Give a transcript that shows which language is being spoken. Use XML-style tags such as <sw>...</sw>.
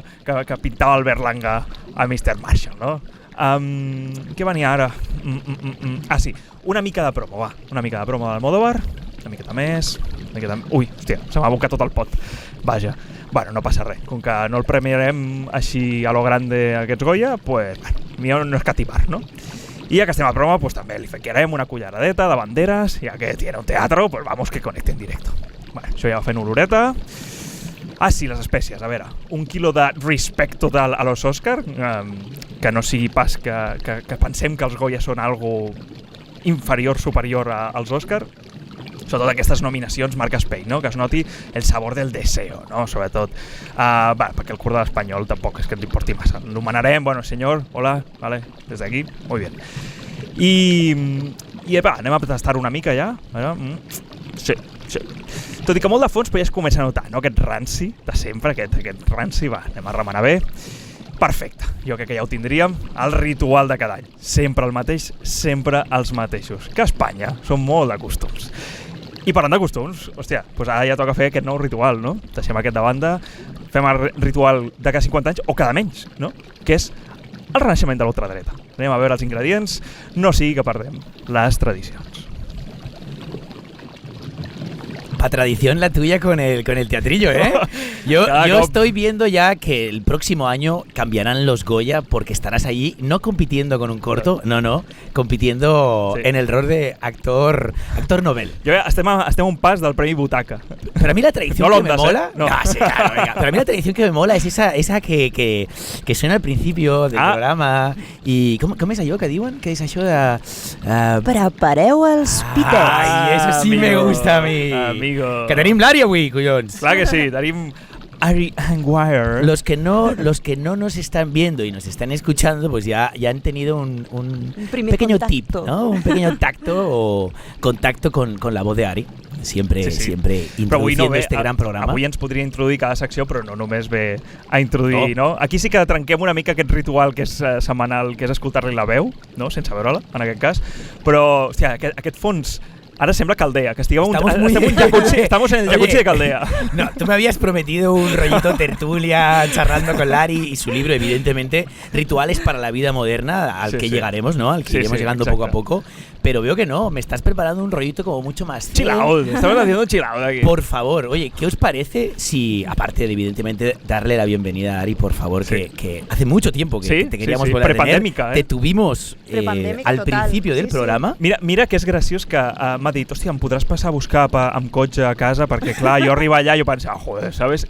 <ca>Que pintava el Berlanga a Mr. Marshall, no? Què venia ara? Sí, una mica de promo, va. Una mica de promo d'Almodóvar, una miqueta més. Ui, hòstia, se m'ha abocat tot el pot. Vaja. Bueno, no passa res. Com que no el premiarem així</ca> <es>a lo grande</es> <ca>aquests Goya, pues, millor no escatimar, no? I ja que estem a promo, pues també li ficarem una culleradeta de banderes, ja que</ca> <es>tiene un teatro, pues vamos que conecte en directo.</es> <ca>Bueno, això ja va fent oloreta. Sí, les espècies, a veure, 1 quilo de respect total a los Oscar, que no sigui pas que pensem que els Goya són algo inferior, superior als Oscar. Sobretot aquestes nominacions marca Spain, no? Que es noti</ca> <es>el sabor del deseo,</es> <ca>no? Sobretot, perquè el curt de l'espanyol tampoc és que ens importi massa. L'homenarem, bueno, senyor, hola, vale, des d'aquí,</ca> <es>muy bien.</es> <ca>I anem a tastar una mica ja. Sí. Tot i que molt de fons, però ja es comença a notar, no? Aquest ranci de sempre, aquest ranci, anem a remenar bé. Perfecte, jo crec que ja ho tindríem, el ritual de cada any. Sempre el mateix, sempre els mateixos. Que a Espanya són molt de costums. I parlant de costums, hòstia, doncs ara ja toca fer aquest nou ritual, no? Deixem aquest de banda, fem el ritual de cada 50 anys, o cada menys, no? Que és el renaixement de l'ultradreta. Anem a veure els ingredients, no sigui que perdem les tradicions.</ca> <es>A tradición la tuya con el teatrillo, ¿eh? Yo estoy viendo ya que el próximo año cambiarán los Goya porque estarás allí no compitiendo con un corto, no, compitiendo en el rol de actor Nobel.</es> <ca>Jo estem a un pas del Premi Butaca.</ca> <es>Pero a mí la tradición no que me mola... No. Sí, claro, venga. Pero a mí la tradición que me mola es esa que suena al principio del programa i...</es> <ca>Com és allò que diuen? Que és això de... Prepareu els pitets.</ca> <es>Ai, eso sí me gusta a mi.</es> <ca>Que tenim l'Ari avui, collons. Clar que sí, tenim Ari Anguire.</ca> <es>Los que no nos están viendo y nos están escuchando, pues ya han tenido un pequeño contacto. Tip, ¿no? Un pequeño tacto o contacto con la voz de Ari. Siempre introduciendo este gran programa.</es> <ca>Avui ens podria introduir cada secció, però no només ve a introduir, no? Aquí sí que trenquem una mica aquest ritual que és setmanal, que és escoltar-li la veu, no? Sense veure-la, en aquest cas. Però, hòstia, aquest fons...</ca> <es>Ahora sembla Caldea, que estamos en el jacuzzi de Caldea. No, tú me habías prometido un rollito tertulia charlando con Lari y su libro, evidentemente, Rituales para la vida moderna, al que llegaremos, ¿no? Al que iremos llegando poco a poco. Pero veo que no, me estás preparando un rollito como mucho más... Chill out, estamos haciendo un chill out aquí. Por favor, oye, ¿qué os parece si, aparte de evidentemente darle la bienvenida a Ari, por favor, que hace mucho tiempo que te queríamos volver a tener, te tuvimos al principio del programa.</es> <ca>Mira que és graciós que m'ha dit, hòstia, em podràs passar a buscar amb cotxe a casa, perquè clar, jo arribar allà i jo pensava,</ca> <es>joder, ¿sabes?</es>